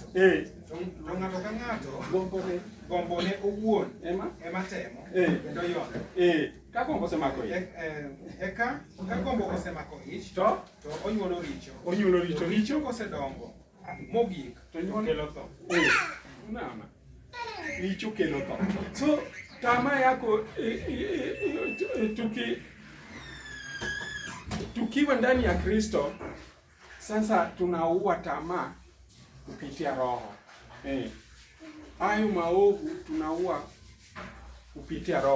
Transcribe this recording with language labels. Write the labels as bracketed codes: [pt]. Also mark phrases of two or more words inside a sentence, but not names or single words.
[luo] To ng'ato ka ng'ato gombone owuon ema temo kendo yone. Ka gombo osemako ich. Ka gombo osemako ich to onyuolo richo. Richo kosedongo mogik to kelo tho. Unaona? Richo kelo tho. [sw] So tamaa yako tukiwa ndani ya Kristo, sasa tunaua tamaa kupitia roho. Hayo maovu tunaua kupitia roho.